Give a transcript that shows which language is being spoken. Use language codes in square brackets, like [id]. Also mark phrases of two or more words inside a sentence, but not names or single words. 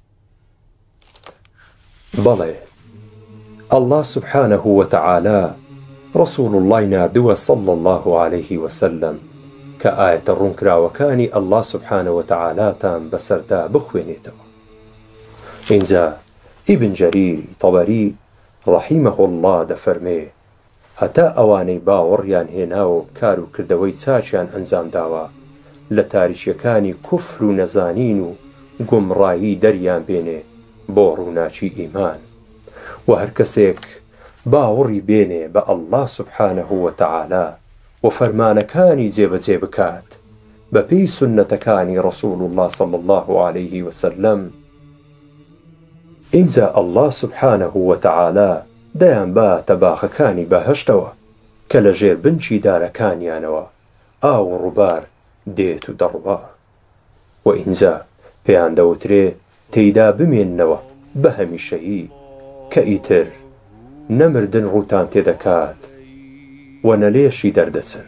[ckb] بەڵێ [ar] الله سبحانه وتعالى رسول الله [ckb] ناردووە [ar] صلى الله عليه وسلم [ckb] کە ئاەتە ڕوونکراوەکانی [ar] الله سبحانه وتعالى [ckb] تان بەسەردا بخوێنێتەوە. اینجا ئیبن جەریری طەبەری [ar] رحمه الله [ckb] دەفەرمێ هەتا ئەوانەی باوەڕیان هێناوە کار و کردەوەی چاچیان ئەنجام داوە لە تاریشیەکانی کوفر و نەزانین و گومڕایی دەریان بێنێ بۆ ڕووناچی ئیمان و هەر کەسێک باوەڕی بێنێ بە [ar] ئەڵڵا سوبحانەه وتەعالا [ckb] و فەرمانەکانی جێبەجێ بکات بەپێی سونەتەکانی [ar] ڕەسوول الله صلی الله عليه وسلم، [ckb] ئینجا [ar] ئەڵڵا سوبحانەه وتەعالا [ckb] دەیان باتە باخەکانی بەهەشتەوە کە لە ژێر بنچی دارەکانیانەوە ئاو و ڕووبار دێت و دەڕوا و ئینجا پێیان دەوترێ تێیدا بمێننەوە بە هەمیشەیی کە ئیتر نەمردن ڕووتان تێدەکات و نەلێشی دەردەچن.